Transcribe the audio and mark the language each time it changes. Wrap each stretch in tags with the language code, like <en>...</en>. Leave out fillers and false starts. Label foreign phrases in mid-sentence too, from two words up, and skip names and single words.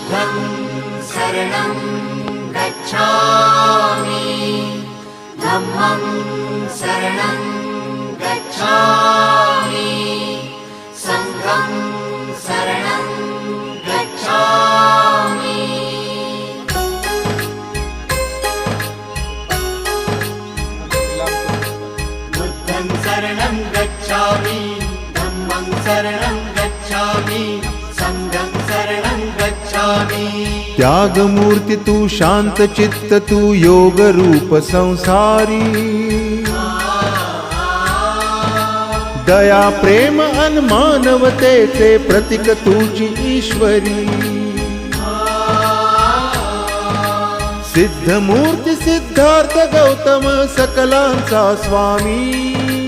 <pi>बुद्धं शरणं गच्छामि धम्मं शरणं गच्छामि संघं शरणं गच्छामि। बुद्धं शरणं गच्छामि धम्मं शरणं गच्छामि संघं शरणं गच्छामि।</pi> <mr>त्याग मूर्ती तू शांत चित्त तू योग रूप संसारी दया प्रेम अन मानवतेचे प्रतीक तुझी ईश्वरी सिद्ध मूर्ती सिद्धार्थ गौतम सकलांचा स्वामी</mr>